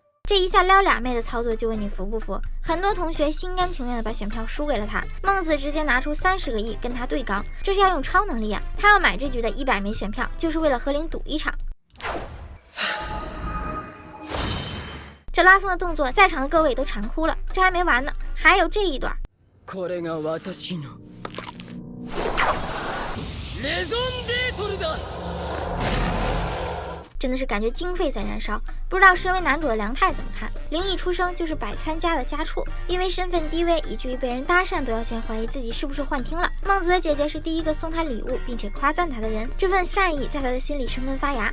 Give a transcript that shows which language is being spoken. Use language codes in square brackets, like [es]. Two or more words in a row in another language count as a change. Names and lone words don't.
[zh] 这一下撩俩妹的操作，就问你服不服？很多同学心甘情愿的把选票输给了他，孟子直接拿出30个亿跟他对刚，这是要用超能力啊！他要买这局的100枚选票，就是为了和林赌一场。这拉风的动作，在场的各位都馋哭了。这还没完呢，还有这一段。 [ja] これが私のレゾンデートルだ。 [zh] 真的是感觉经费在燃烧，不知道身为男主的梁太怎么看。灵异出生就是百参家的家畜，因为身份低微，以至于被人搭讪都要先怀疑自己是不是幻听了。孟子的姐姐是第一个送他礼物并且夸赞他的人，这份善意在他的心里生根发芽。